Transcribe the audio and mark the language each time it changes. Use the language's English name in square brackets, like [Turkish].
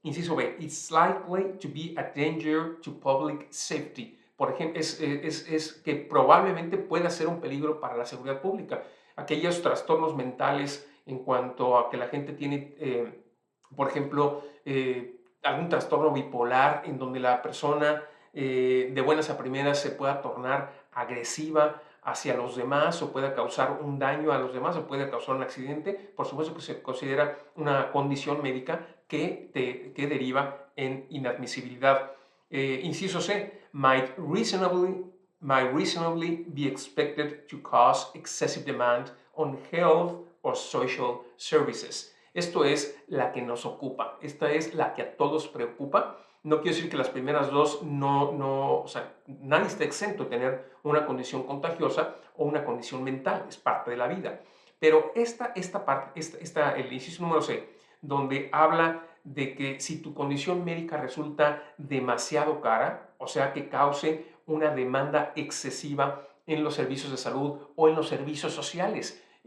[Spanish] Inciso B, [English] it's likely to be a danger to public safety. [Spanish] Por ejemplo, es que probablemente pueda ser un peligro para la seguridad pública. Aquellos trastornos mentales en cuanto a que la gente tiene, por ejemplo, algún trastorno bipolar en donde la persona de buenas a primeras se pueda tornar agresiva hacia los demás o pueda causar un daño a los demás o puede causar un accidente, por supuesto que se considera una condición médica que deriva en inadmisibilidad. Inciso C, [English] might reasonably be expected to cause excessive demand on health or social services. [Spanish] Esto es la que nos ocupa, esta es la que a todos preocupa. No quiero decir que las primeras dos o sea, nadie está exento de tener una condición contagiosa o una condición mental, es parte de la vida. Pero esta parte, el inciso número C, donde habla de que si tu condición médica resulta demasiado cara, o sea, que cause una demanda excesiva en los servicios de salud o en los servicios sociales.